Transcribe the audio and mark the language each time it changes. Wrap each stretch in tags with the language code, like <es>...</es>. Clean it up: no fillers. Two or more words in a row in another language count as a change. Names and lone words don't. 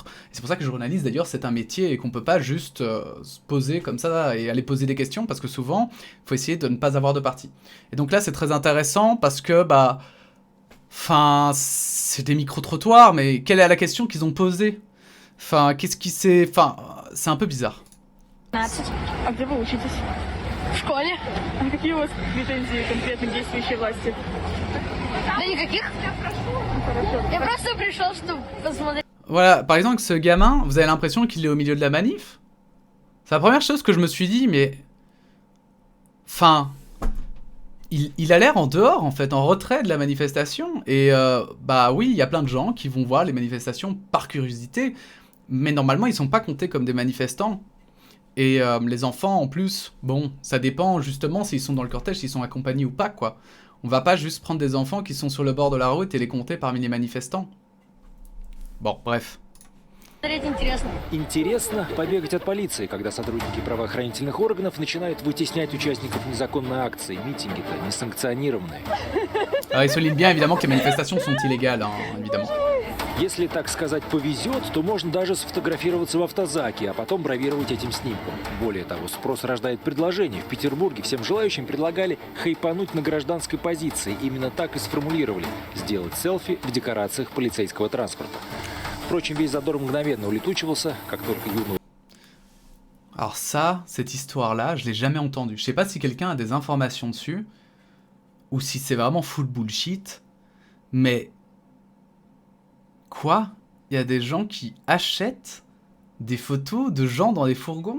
<fr>Et c'est pour ça que journaliste, d'ailleurs, c'est un métier et qu'on peut pas juste se poser comme ça et aller poser des questions, parce que souvent, il faut essayer de ne pas avoir de parti. Et donc là, c'est très intéressant parce que, bah... Enfin, c'est des micro-trottoirs, mais quelle est la question qu'ils ont posée? Enfin, qu'est-ce qui s'est... Enfin, c'est un peu bizarre. 15.</fr> <ru>А где вы учитесь? В школе. А какие у вас претензии конкретно к действующей власти? Да никаких. Хорошо. Я просто пришел, чтобы посмотреть.</ru> <fr>Voilà, par exemple, ce gamin, vous avez l'impression qu'il est au milieu de la manif? C'est la première chose que je me suis dit, mais... Enfin... Il a l'air en dehors, en fait, en retrait de la manifestation. Et bah oui, il y a plein de gens qui vont voir les manifestations par curiosité. Mais normalement, ils sont pas comptés comme des manifestants. Et les enfants, en plus, bon, ça dépend justement s'ils sont dans le cortège, s'ils sont accompagnés ou pas, quoi. On va pas juste prendre des enfants qui sont sur le bord de la route et les compter parmi les manifestants. Bon, bref.</fr> <ru>Интересно побегать от полиции, когда сотрудники правоохранительных органов начинают вытеснять участников незаконной акции. Митинги-то несанкционированные.</ru> <fr>Alors, il souligne bien, évidemment, que les manifestations sont illégales, hein, évidemment.</fr> <ru>Если, так сказать, повезет, то можно даже сфотографироваться в автозаке, а потом бравировать этим снимком. Более того, спрос рождает предложение. В Петербурге всем желающим предлагали хайпануть на гражданской позиции. Именно так и сформулировали – сделать селфи в декорациях полицейского транспорта. Впрочем, весь задор мгновенно улетучивался, как только юный...</ru> <fr>Alors ça, cette histoire-là, je l'ai jamais entendue. Je sais pas si quelqu'un a des informations dessus, ou si c'est vraiment</fr> <en>full bullshit,</en> <fr>mais... Quoi? Il y a des gens qui achètent des photos de gens dans des fourgons?</fr>